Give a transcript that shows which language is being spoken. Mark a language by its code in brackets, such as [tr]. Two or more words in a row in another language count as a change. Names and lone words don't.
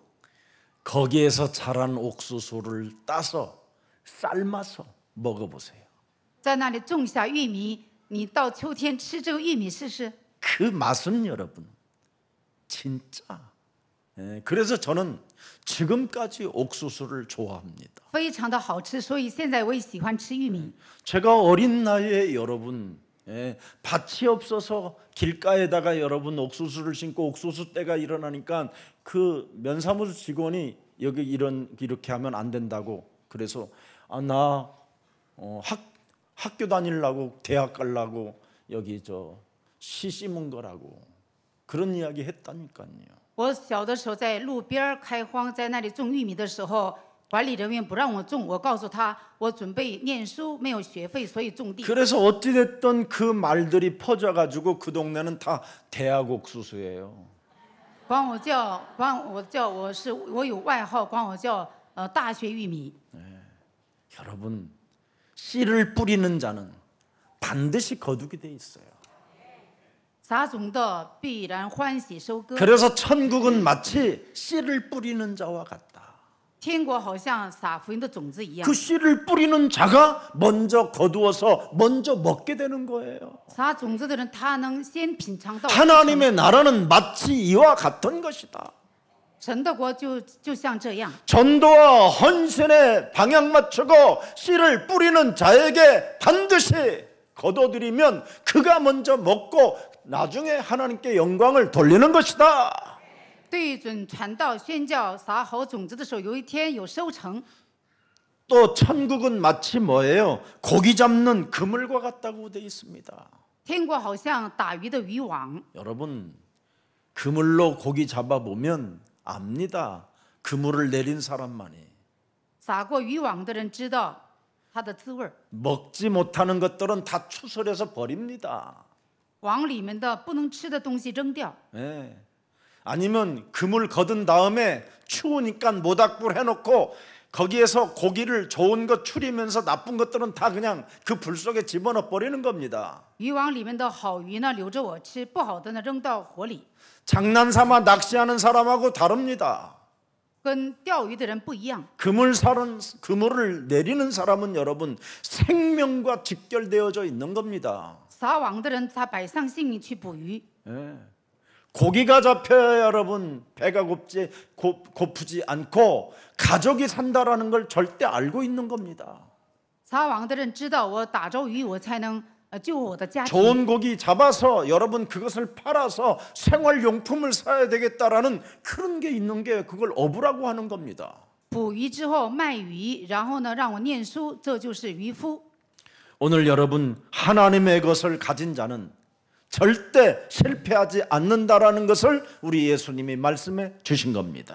[ko] 거기에서 자란 옥수수를 따서 삶아서 먹어보세요. [zh] 在那里种下玉米，你到秋天吃这个玉米试试。 [ko] 그 맛은 여러분 진짜. 그래서 저는 지금까지 옥수수를 좋아합니다. [zh] 非常的好吃，所以现在我也喜欢吃玉米。 [ko] 제가 어린 나이에 여러분 밭이 없어서 길가에다가 여러분 옥수수를 심고 옥수수 때가 일어나니까 그 면사무소 직원이 여기 이렇게 하면 안 된다고 그래서 나 학교 다니려고 대학 가려고 여기 씨 심은 거라고 그런 이야기 했다니까요. [zh] 我小的时候在路边开荒，在那里种玉米的时候，管理人员不让我种，我告诉他我准备念书，没有学费，所以种地。 [ko] 그래서 어찌 됐든 그 말들이 퍼져가지고 그 동네는 다 대학 옥수수예요. [zh] 我有外号，管我叫大学玉米。 [ko] 여러분 씨를 뿌리는 자는 반드시 거두게 돼 있어요. [zh] 撒种的必然欢喜收割。 [ko] 그래서 천국은 마치 씨를 뿌리는 자와 같다. [zh] 天国好像撒福音的种子一样 [ko] 그 ， 씨를 뿌리는 자가 먼저 거두어서 먼저 먹게 되는 거예요. [zh] 撒种子的人他能先品尝到 [ko] 하나님의 나라는 마치 이와 같은 것이다. [zh] 神的国就像这样。 [ko] 전도와 헌신에 방향 맞추고 씨를 뿌리는 자에게 반드시 거둬들이면 그가 먼저 먹고 나중에 하나님께 영광을 돌리는 것이다. [zh] 对准传道宣教撒好种子的时候，有一天有收成。 [ko] 또 천국은 마치 뭐예요? 고기 잡는 그물과 같다고 되어 있습니다. [zh] 天国好像打鱼的渔网， [ko] 여러분 그물로 고기 잡아보면 압니다. 그물을 내린 사람만이. [zh] 撒过渔网的人知道它的滋味儿。 [ko] 먹지 못하는 것들은 다 추설해서 버립니다. [zh] 网里面的不能吃的东西扔掉， [ko] 아니면 그물 거둔 다음에 추우니까 모닥불 해놓고 거기에서 고기를 좋은 것 추리면서 나쁜 것들은 다 그냥 그 불 속에 집어넣어 버리는 겁니다. [zh] 渔网里面的好鱼呢留着我吃，不好的呢扔到火里。 [ko] 장난삼아 낚시하는 사람하고 다릅니다. [zh] 跟钓鱼的人不一样， [ko] 그물을 내리는 사람은 여러분 생명과 직결되어져 있는 겁니다. [zh] 撒网的人他摆上性命去捕鱼， [ko] 고기가 잡혀야 여러분 배가 고프지 않고 가족이 산다라는 걸 절대 알고 있는 겁니다. [zh] 撒网的人知道我打着鱼，我才能救我的家庭。 [ko] 좋은 고기 잡아서 여러분 그것을 팔아서 생활용품을 사야 되겠다라는 그런 게 있는 게 그걸 어부라고 하는 겁니다. [zh] 捕鱼之后卖鱼，然后呢让我念书，这就是渔夫。 [ko] 오늘 여러분 하나님의 것을 가진 자는 절대 실패하지 않는다라는 것을 우리 예수님이 말씀해 주신 겁니다.